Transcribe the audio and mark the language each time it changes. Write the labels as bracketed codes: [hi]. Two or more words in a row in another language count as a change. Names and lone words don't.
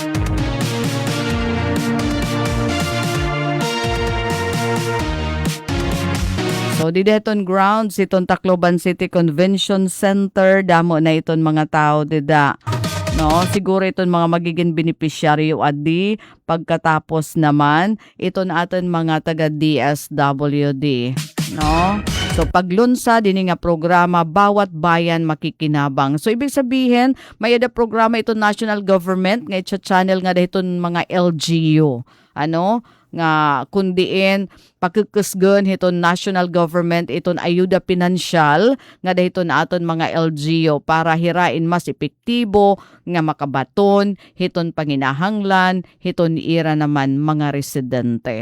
[war] So di deton grounds iton Tacloban City Convention Center damo na iton mga tao dida. Siguro iton mga magiging beneficiaryo adi [tl] pagkatapos naman [war] iton aton mga taga DSWD. So paglunsa din nga programa [tl] bawat bayan makikinabang. [war] So [tl] ibig sabihin [war] may ada programa ito national government nga channel nga dahiton mga LGU. Nga kundiin pagkukasgan hiton national government iton ayuda pinansyal nga dahiton aton mga LGU para hirain mas epektibo nga makabaton hiton panginahanglan hiton ira naman mga residente.